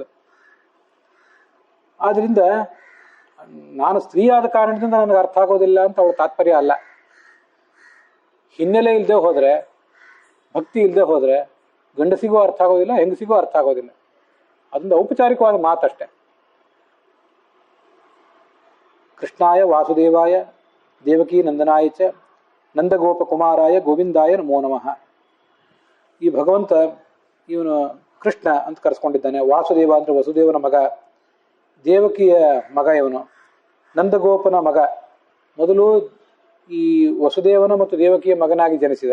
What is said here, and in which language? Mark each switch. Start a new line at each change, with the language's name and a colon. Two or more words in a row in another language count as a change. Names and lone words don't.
Kannada: ಆದ್ದರಿಂದ ನಾನು ಸ್ತ್ರೀ ಆದ ಕಾರಣದಿಂದ ನನಗೆ ಅರ್ಥ ಆಗೋದಿಲ್ಲ ಅಂತ ಅವಳ ತಾತ್ಪರ್ಯ ಅಲ್ಲ. ಹಿನ್ನೆಲೆ ಇಲ್ಲದೆ ಹೋದರೆ, ಭಕ್ತಿ ಇಲ್ಲದೆ ಹೋದರೆ ಗಂಡಸಿಗೂ ಅರ್ಥ ಆಗೋದಿಲ್ಲ, ಹೆಂಗಸಿಗೂ ಅರ್ಥ ಆಗೋದಿಲ್ಲ. ಅದೊಂದು ಔಪಚಾರಿಕವಾದ ಮಾತಷ್ಟೆ.
Sanskrit: ಕೃಷ್ಣಾಯ ವಾಸುದೇವಾಯ ದೇವಕೀ ನಂದನಾಯ ಚ ನಂದಗೋಪಕುಮಾರಾಯ ಗೋವಿಂದಾಯ ನಮೋ ನಮಃ.
Kannada: ಈ ಭಗವಂತ ಇವನು ಕೃಷ್ಣ ಅಂತ ಕರೆಸ್ಕೊಂಡಿದ್ದಾನೆ. ವಾಸುದೇವ ಅಂದರೆ ವಸುದೇವನ ಮಗ, ದೇವಕಿಯ ಮಗ ಇವನು, ನಂದಗೋಪನ ಮಗ. ಮೊದಲು ಈ ವಸುದೇವನ ಮತ್ತು ದೇವಕಿಯ ಮಗನಾಗಿ ಜನಿಸಿದ.